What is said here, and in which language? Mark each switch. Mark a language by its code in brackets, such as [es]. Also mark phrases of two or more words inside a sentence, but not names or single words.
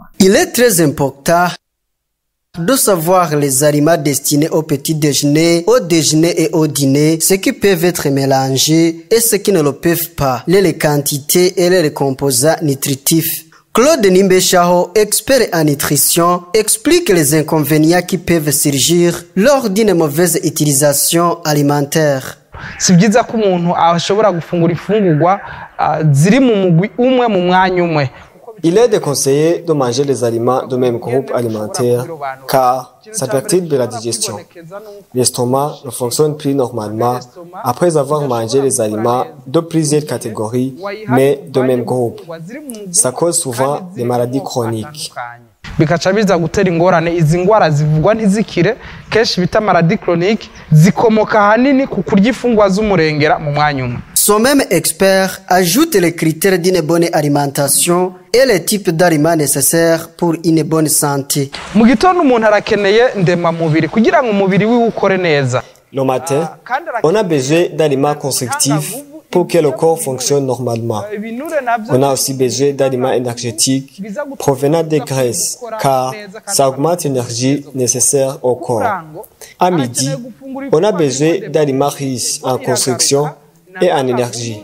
[fr] Il est très important de savoir les aliments destinés au petit déjeuner, au déjeuner et au dîner, ce qui peuvent être mélangés et ce qui ne le peuvent pas, les quantités et les composants nutritifs. Claude Nimbechao, expert en nutrition, explique les inconvénients qui peuvent surgir lors d'une mauvaise utilisation alimentaire. [rn] Si byiza ko umuntu ashobora gufungura ifungurwa ziri mu mugwi umwe mu mwanya umwe. [fr] Il est déconseillé de manger les aliments du même groupe alimentaire car ça perturbe la digestion. L'estomac ne fonctionne plus normalement après avoir mangé les aliments de plusieurs catégories mais de même groupe. Ça cause souvent des maladies chroniques. [rn] Bikaca biza gutera ingorane. Izi ngwara zivugwa ntizikire, kenshi bita [fr] maladi chronique, [rn] zikomoka hanini ku kurya ifungwa z'umurengera mu mwanya umwe. [fr] Son même expert ajoute les critères d'une bonne alimentation et les types d'aliments nécessaires pour une bonne santé. [rn] Mu gitondo umuntu arakeneye ndemamubiri kugira ngo umubiri wiwe ukore neza. [fr] Le matin, on a besoin d'aliments constructifs pour que le corps fonctionne normalement. On a aussi besoin d'aliments énergétiques provenant des graisses, car ça augmente l'énergie nécessaire au corps. À midi, on a besoin d'aliments riches en construction et en énergie.